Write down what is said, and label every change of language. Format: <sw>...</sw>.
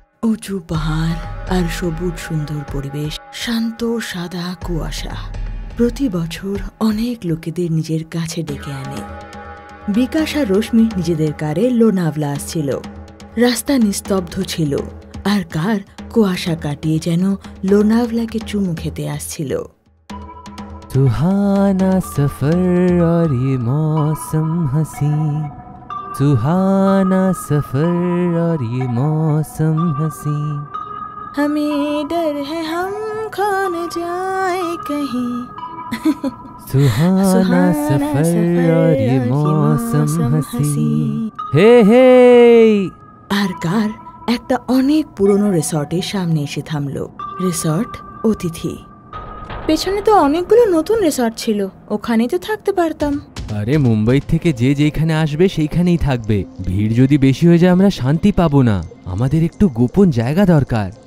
<bn>উঁচু পাহাড় আর সবুজ সুন্দর পরিবেশ, শান্ত সাদা কুয়াশা প্রতি বছর অনেক লোকেদের নিজের কাছে ডেকে আনে। বিকাশ আর রশ্মি নিজেদের কারে লোনাভলা আসছিল। রাস্তা নিস্তব্ধ ছিল আর কার কুয়াশা কাটিয়ে যেন লোনাভলাকে চুমু খেতে আসছিল।</bn> <hi>सुहाना सफर और ये मौसम हसी, सुहाना सफर और ये मौसम हसी, हमें डर है हम खो न जाए कहीं। सुहाना सफर और ये मौसम हसी। हे हे</hi> <bn>আর কার একটা অনেক পুরনো রিসর্টের সামনে এসে থামলো। রিসর্ট অতিথি। পেছনে তো অনেকগুলো নতুন রিসর্ট ছিল, ওখানেই তো থাকতে পারতাম। আরে মুম্বাই থেকে যে যেখানে আসবে সেইখানেই থাকবে। ভিড় যদি বেশি হয়ে যায় আমরা শান্তি পাবো না। আমাদের একটু গোপন জায়গা দরকার।</bn>